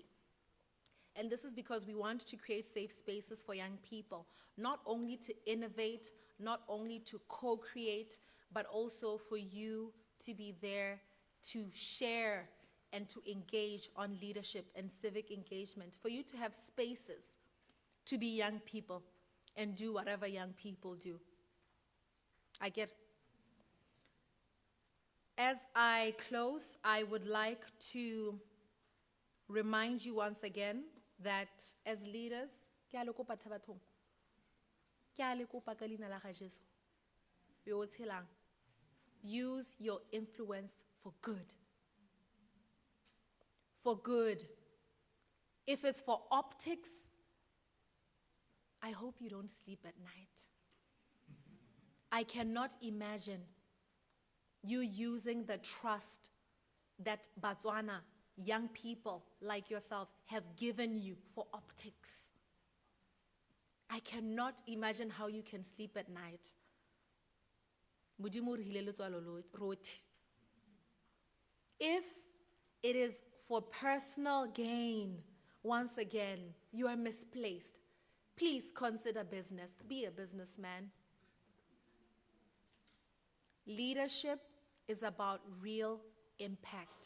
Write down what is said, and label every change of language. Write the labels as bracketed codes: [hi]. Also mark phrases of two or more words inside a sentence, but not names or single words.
[en] And this is because we want to create safe spaces for young people, not only to innovate, not only to co-create, but also for you to be there to share and to engage on leadership and civic engagement, for you to have spaces to be young people and do whatever young people do. I get. As I close, I would like to remind you once again that as leaders, [tn] ke a le kopa Thabathong, ke a le kopa ka leina la ga Jesu, yo o tshelang, [en] use your influence for good. For good. If it's for optics, I hope you don't sleep at night. I cannot imagine you using the trust that Botswana young people like yourselves have given you for optics. I cannot imagine how you can sleep at night. [tn] Modimo o re hile letswalo rotlhe. [en] If it is for personal gain, once again, you are misplaced. Please consider business. Be a businessman. Leadership is about real impact.